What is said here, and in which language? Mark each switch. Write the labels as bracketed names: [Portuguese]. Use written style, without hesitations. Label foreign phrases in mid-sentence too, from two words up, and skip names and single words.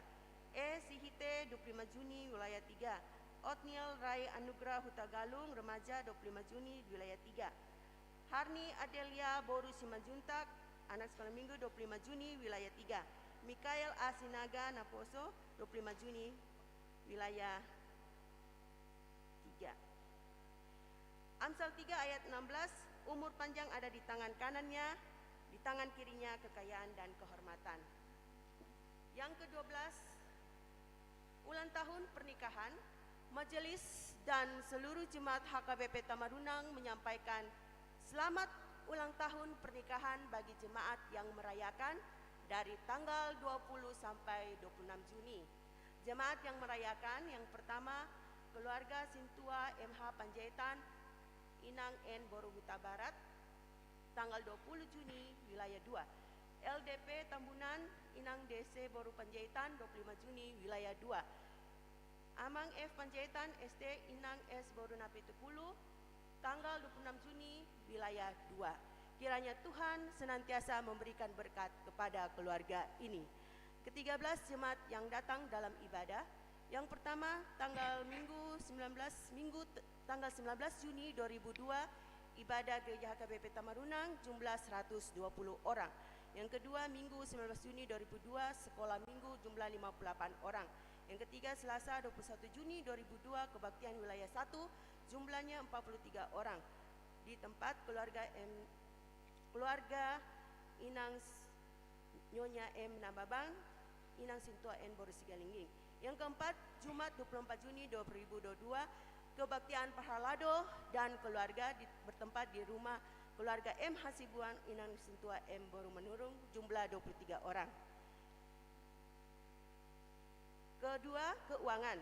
[Indonesian] E. Sihite, 25 Juni, wilayah 3. Otniel Rai Anugrah Hutagalung, remaja, 25 Juni, wilayah 3. Harni Adelia Boru Simanjuntak, anak sekolah minggu, 25 Juni, wilayah 3. Mikael Asinaga Naposo, 25 Juni, wilayah 3. Amsal 3 ayat 16, umur panjang ada di tangan kanannya, di tangan kirinya kekayaan dan kehormatan. Yang ke-12, ulang tahun pernikahan. Majelis dan seluruh jemaat HKBP Tamarunang menyampaikan selamat ulang tahun pernikahan bagi jemaat yang merayakan dari tanggal 20 sampai 26 Juni. Jemaat yang merayakan yang pertama, keluarga Sintua MH Panjaitan, Inang N Boruhuta Barat, tanggal 20 Juni, wilayah 2. LDP Tambunan, Inang DC Boru Panjaitan, 25 Juni, wilayah 2. Amang F Panjaitan SD Inang S Boru Napitupulu, tanggal 26 Juni, wilayah 2. Kiranya Tuhan senantiasa memberikan berkat kepada keluarga ini. Ke-13, jemaat yang datang dalam ibadah. Yang pertama, tanggal Minggu tanggal 19 Juni 2002, ibadah Gereja HKBP Tamarunang, jumlah 120 orang. Yang kedua, Minggu 19 Juni 2002, sekolah minggu, jumlah 58 orang. Yang ketiga, Selasa 21 Juni 2002, kebaktian wilayah 1, jumlahnya 43 orang. Di tempat keluarga Inang Nyonya M Nambabang, Inang Sintua N Borusi Galingging. Yang keempat, Jumat 24 Juni 2022, kebaktian Pahalado dan keluarga bertempat di rumah keluarga M Hasibuan Inang Sintua M Boru Menurung, jumlah 23 orang. Kedua, keuangan.